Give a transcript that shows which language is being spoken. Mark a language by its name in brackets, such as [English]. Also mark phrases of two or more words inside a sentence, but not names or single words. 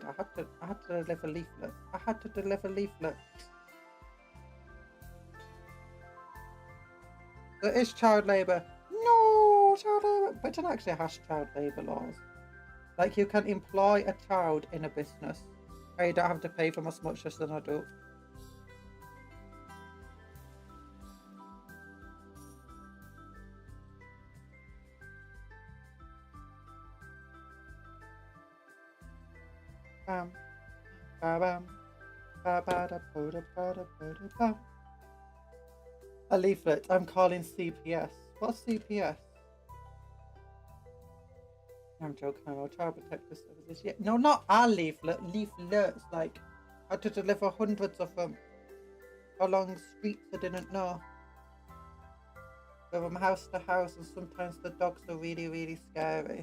[English] I had to deliver leaflets. I had to deliver leaflets. There is child labour. No, child labour. But it actually has child labour laws. Like, you can employ a child in a business. And you don't have to pay them as much as an adult. Bam, ba bam, ba ba da ba da ba da ba da bam. A leaflet. I'm calling CPS. What's CPS? I'm joking. I'm a child protective services. Yeah, no, not a leaflet. Leaflets. Like, I had to deliver hundreds of them along streets I didn't know. From house to house, and sometimes the dogs are really, really scary.